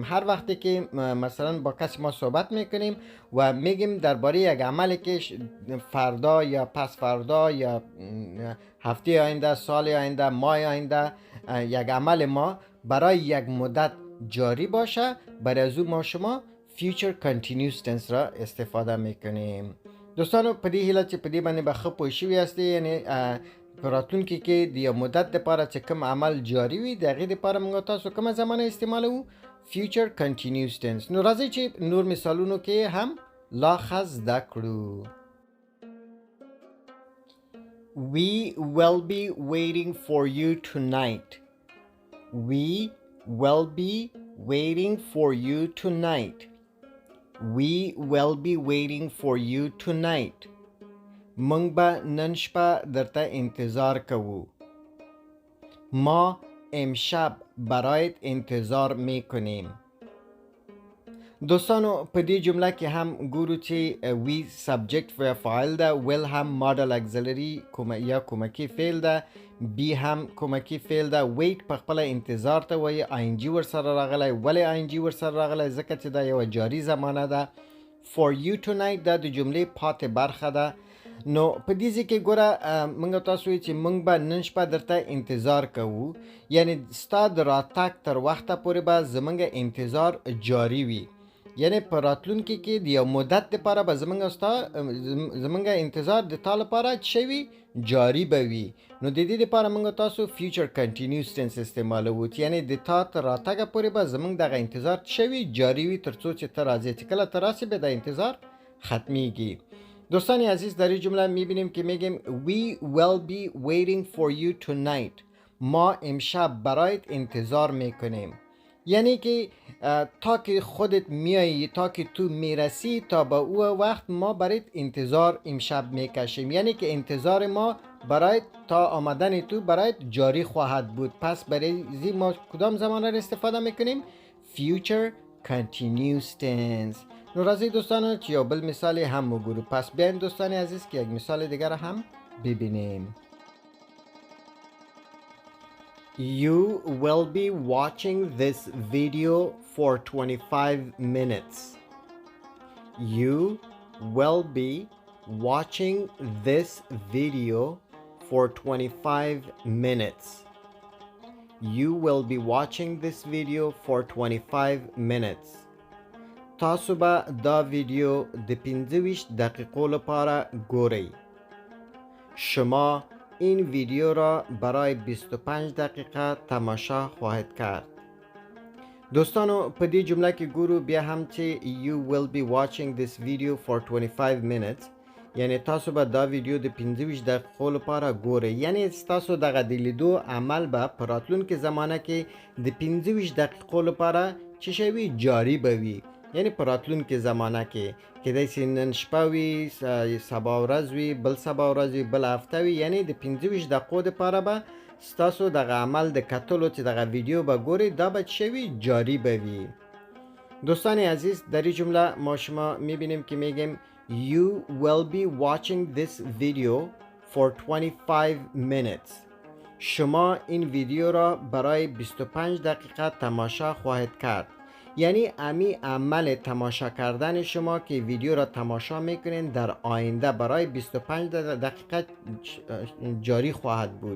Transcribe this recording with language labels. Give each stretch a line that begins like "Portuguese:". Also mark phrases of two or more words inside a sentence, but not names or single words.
Persian: هر وقتی که مثلا با کسی ما صحبت میکنیم و میگیم درباره یک عملی که فردا یا پس فردا یا هفته آینده سال آینده ماه آینده یک عمل ما برای یک مدت جاری باشه برای از ما شما
English: future continuous tense
Persian: را استفاده میکنیم.
Pashto: دوستانو په دې هیله چې په دې باندې به ښه پوه شوي یاستئ یعنی په راتلونکي کې د یو مدت دپاره چې کوم عمل جاری وي د هغې دپاره موږ تاسو کومه زمانه استعمالوو
English: future continuous tense.
Pashto: نو راځئ چې نور مثالونو کې هم لا ښه زده کړو.
English: We will be waiting for you tonight. We will be waiting for you tonight. We will be waiting for you tonight.
Pashto: منگ با نن شپه درته انتظار کوو.
Persian: ما امشب برایت انتظار میکنیم.
Pashto: دوستانو په دې جمله کې هم ګورو چې
English: we subject
Pashto: و فاعل ده will هم
English: modal auxiliary
Pashto: یا کومکی فعل ده بی هم کومکی فعل ده wait په خپل انتظار ته وایي ING ورسره راغلی ولې ING ورسره راغلی ځکه چې دا یو جاری زمانه ده.
English: for you tonight
Pashto: دا د جملې پاتې برخه ده. نو په دې ځای کې ګوره موږ تاسو وایو چې موږ به نن شپه درته انتظار کوو یعنی ستا د راتګ تر وخته پورې به زموږ انتظار جاری وي یعنی په راتلونکي کې د یو مدت دپاره به زموږ انتظار د تا لپاره څه وي جاری به وي. نو د دې دپاره موږ تاسو
English: future continuous tense
Pashto: استعمالوو یعنی د تا تر راتګه پورې به زموږ دغه انتظار څه وي جاری وي تر څو چې ته راځې چې کله ته راسې به د انتظار ختمیږي.
Persian: دوستان عزیز در این جمله میبینیم که میگیم
English: We will be waiting for you tonight.
Persian: ما امشب برایت انتظار میکنیم. یعنی که تا که خودت میایی تا که تو میرسی تا به او وقت ما برایت انتظار امشب میکشیم. یعنی که انتظار ما برای تا آمدن تو برای جاری خواهد بود. پس برای زی ما کدام زمانه را استفاده میکنیم؟
English: future continuous tense.
Pashto: نو راضی دوستان یا بل مثال هم مگورو.
Persian: پس بیاین دوستان عزیز که یک مثال دیگر هم ببینیم.
English: You will be watching this video for 25 minutes. You will be watching this video for 25 minutes. You will be watching this video for 25 minutes.
Pashto: تاسو به دا ویدیو د 25 دقیقو لپاره ګورئ.
Persian: شما این ویدیو را برای 25 دقیقه تماشا خواهید کرد.
Pashto: دوستانو په دې جمله کې ګورو بیا هم چې
English: you will be watching this video for 25 minutes
Pashto: یعنی تاسو به دا ویدیو د 25 دقیقو لپاره ګورئ. یعنی تاسو دغه د لیدو عمل به په راتلونکي زمانه کې د 25 دقیقو لپاره چې شوي جاری به وي. یعنی په راتلونکي زمانه کې کېدای شي نن شپه وي، سبا ورځ وي، بل سبا ورځ وي، بل هفته وي. یعنی د 25 دقیقو دپاره به ستاسو دغه عمل د کتلو چې دغه ویدیو به ګورئ دا به شوي جاری به وي.
Persian: دوستان عزیز در این جمله ما شما میبینیم که میگیم
English: You will be watching this video for 25 minutes.
Persian: شما این ویدیو را برای 25 دقیقه تماشا خواهید کرد. یعنی امی عمل تماشا کردن شما که ویدیو را تماشا میکنین در آینده برای 25 دقیقه جاری خواهد بود.